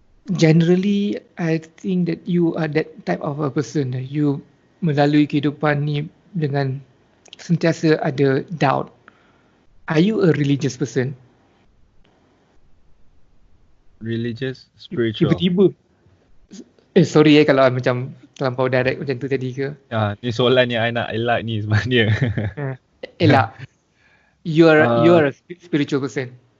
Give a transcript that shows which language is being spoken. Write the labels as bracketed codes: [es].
[en] Generally, I think that you are that type of a person. [ms] You melalui kehidupan ni dengan sentiasa ada doubt. [en] Are you a religious person? Religious, spiritual. [ms] Tiba-tiba. Sorry kalau macam terlampau direct macam tu tadi ke? Ni soalan yang I nak elak ni sebenarnya. Elak. [en] You are a spiritual person.